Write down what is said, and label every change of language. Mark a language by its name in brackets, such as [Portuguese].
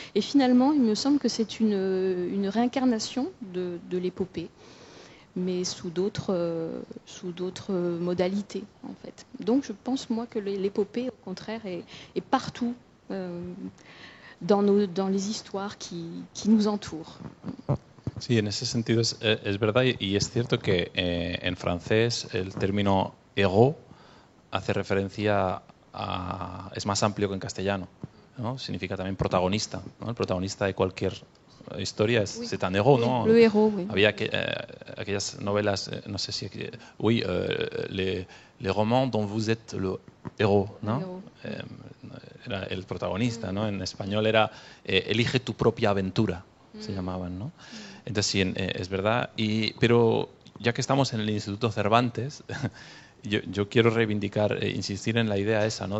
[French] Et finalement, il me semble que c'est une réincarnation de l'épopée, mais sous d'autres modalités, en fait. Donc je pense, moi, que l'épopée, au contraire, est partout dans les histoires qui nous entourent. [Spanish] Sí, en ese sentido es verdad y es cierto que en francés el término ego hace referencia es más amplio que en castellano, ¿no? Significa también protagonista, ¿no? El protagonista de cualquier historia [French] c'est un héros, [Spanish] ¿no? [French] Le héros, oui. [Spanish] Había aquellas novelas, no sé si... [French] Oui, les romans dont vous êtes le héros, ¿no? [Spanish] Era el protagonista, ¿no? En español era elige tu propia aventura, se llamaban, ¿no? Entonces sí, es verdad. Pero ya que estamos en el Instituto Cervantes, yo quiero reivindicar, insistir en la idea esa, ¿no?